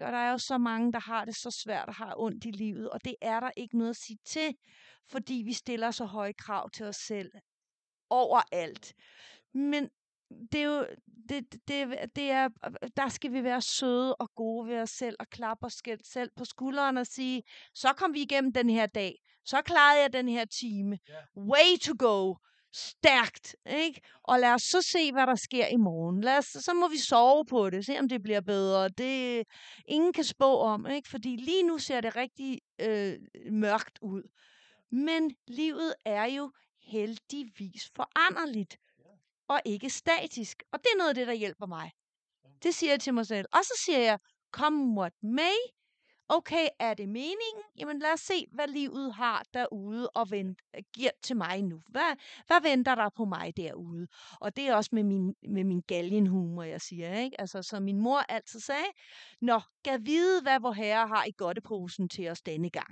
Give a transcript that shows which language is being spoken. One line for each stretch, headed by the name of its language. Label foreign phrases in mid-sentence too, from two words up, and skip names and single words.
Danish: Og der er jo så mange, der har det så svært og har ondt i livet, og det er der ikke noget at sige til, fordi vi stiller så høje krav til os selv overalt. Men det er jo, der skal vi være søde og gode ved os selv og klappe os selv på skulderen og sige, så kom vi igennem den her dag, så klarede jeg den her time,
English: way to go,
Danish: stærkt, ikke? Og lad os så se, hvad der sker i morgen. Så må vi sove på det, se om det bliver bedre. Det ingen kan spå om, ikke? Fordi lige nu ser det rigtig mørkt ud. Men livet er jo heldigvis foranderligt og ikke statisk. Og det er noget af det, der hjælper mig. Det siger jeg til mig selv. Og så siger jeg,
English: come what may.
Danish: Okay, er det meningen? Jamen lad os se, hvad livet har derude og giver til mig nu. Hvad venter der på mig derude? Og det er også med min galgenhumor, jeg siger, ikke? Altså, som min mor altid sagde, gav vide, hvad vor herre har i godteposen til os denne gang.